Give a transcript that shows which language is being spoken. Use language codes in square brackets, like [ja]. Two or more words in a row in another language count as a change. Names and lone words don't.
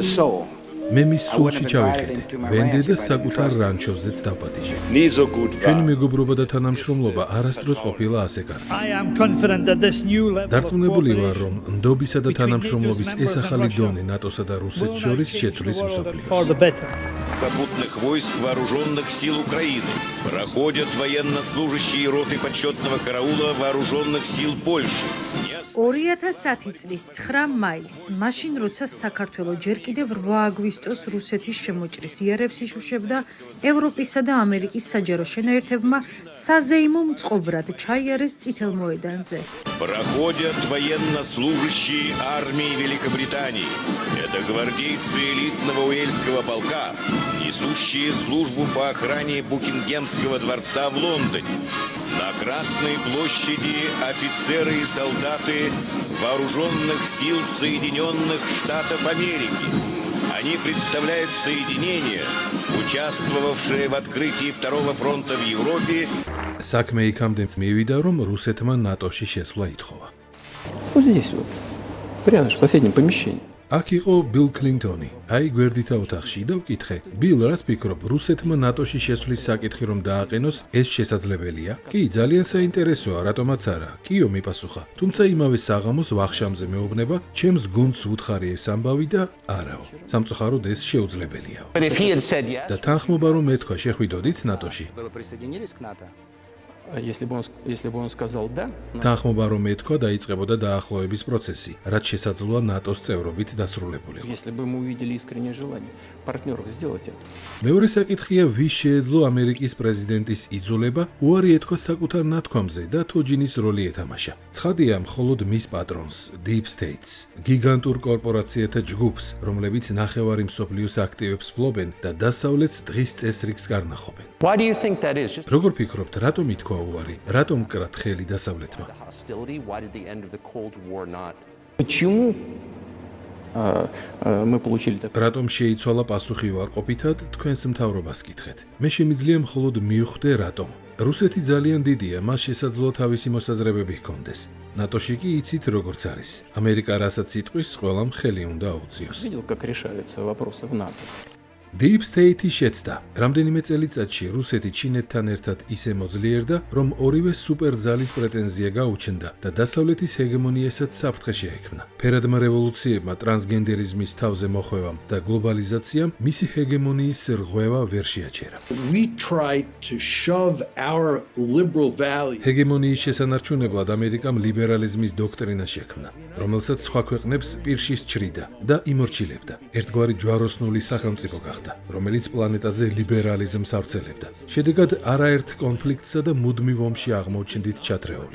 [ka] მე მის სულში ჩავიხედე, ვენდე და საკუთარ რანჩოზეც დავპატიჟე. ჩვენი მეგობრობა და თანამშრომლობა არასდროს ყოფილა ასე კარგი. დარწმუნებული ვარ, რომ ნდობისა და танамშრომლობის ეს ახალი დონე ნატოსა და რუსეთს შორის შეცვლის მსოფლიოს. [ru] Попутных войск вооруженных сил Украины проходят военнослужащие роты почетного караула вооруженных сил Польши. [ka] 2010 წლის 9 მაისს, მაშინ როცა საქართველო ჯერ კიდევ 8 აგვისტოს რუსეთის შემოჭრის იარებს იშუშებდა, ევროპისა და ამერიკის საჯარო შენაერთებმა საზეიმო მწყობრად ჩაიარეს წითელ მოედანზე. [ru] Проходят военнослужащие армии Великобритании. Это гвардейцы элитного Уэльского полка, несущие службу по охране Букингемского дворца в Лондоне. На Красной площади офицеры и солдаты вооруженных сил Соединенных Штатов Америки. Они представляют соединение, участвовавшее в открытии Второго фронта в Европе. [ka] საქმე იქამდე მივიდა, რომ რუსეთმა ნატოში შესვლა ითხოვა. [ru] Вот здесь вот, прямо в соседнем помещении. [ka] აქ იყო ბილ კლინტონი. აი გვერდითა ოთახში და ვკითხე, ბილ, რას ფიქრობ, რუსეთმა ნატოში შესვლის საკითხი რომ დააყენოს, ეს შესაძლებელია? კი, ძალიან საინტერესოა, რატომაც არა. კიო, მიპასუხა. თუმცა იმავე საღამოს ვახშამზე მეუბნება, ჩემს გუნდს ვუთხარი ეს ამბავი და არაო. სამწუხაროდ ეს შეუძლებელია. და თანხმობა რომ ეთქვა, შეხვიდოდით ნატოში? [ru] Если бы он сказал да, [ka] თანხმობა რომ ეთქვა, დაიწყებოდა დაახლოების პროცესი, რაც შესაძლოა ნატოს წევრობით დასრულებულიყო. [ru] если бы мы увидели искреннее желание партнеров сделать это. [ka] მეორე საკითხია, ვის შეეძლო ამერიკის პრეზიდენტის იძულება უარი ეთქვა საკუთარ ნათქვამზე და თოჯინის როლი ეთამაშა. ცხადია, მხოლოდ მის პატრონს, [en] Deep States, [ka] გიგანტურ კორპორაციათა ჯგუფს, რომლებიც ნახევარი მსოფლიოს აქტივებს ფლობენ და დასავლეთს დღის წესრიგს გარნახობენ. [en] Why do you think that is? [ka] როგორ ფიქრობთ, რატომ ითქვა უარი? რატომ კრათ ხელი დასავლეთმა? [en] Hostility? Why did the end of the Cold War not? [ru] Почему мы получили такое? [ka] რატომ შეიცვალა პასუხი უარყოფითად, თქვენს მთავრობას კითხეთ. მე შემიძლია მხოლოდ მივხვდე რატომ. რუსეთი ძალიან დიდია, მას შესაძლოა თავისი მოსაზრებები ჰქონდეს. ნატოში კი იცით როგორც არის. ამერიკა რასაც იტყვის, ყველამ ხელი უნდა აუწიოს. [ru] Видел, как решаются вопросы в НАТО. [en] Deep State [ka] შეცდა. რამდენიმე წელიწადში რუსეთი ჩინეთთან ერთად ისე მოძლიერდა, რომ ორივე სუპერძალის პრეტენზია გაუჩნდა და დასავლეთის ჰეგემონიასაც საფრთხე შეექმნა. ფერადმა რევოლუციებმა, ტრანსგენდერიზმის თავზე მოხვევამ და გლობალიზაციამ მისი ჰეგემონიის რღვევა ვერ შეაჩერა. [en] We tried to shove our liberal values. [ka] ჰეგემონიის შესანარჩუნებლად ამერიკამ ლიბერალიზმის დოქტრინა შექმნა, რომელსაც სხვა ქვეყნებს პირში სჭრიდა და იმორჩილებდა. ერთგვარი ჯვაროსნული სახელმწიფო გახდა, რომელიც პლანეტაზე ლიბერალიზმს ავრცელებდა. შედეგად არაერთ კონფლიქტსა და მუდმივ ომში აღმოჩნდით ჩათრეული.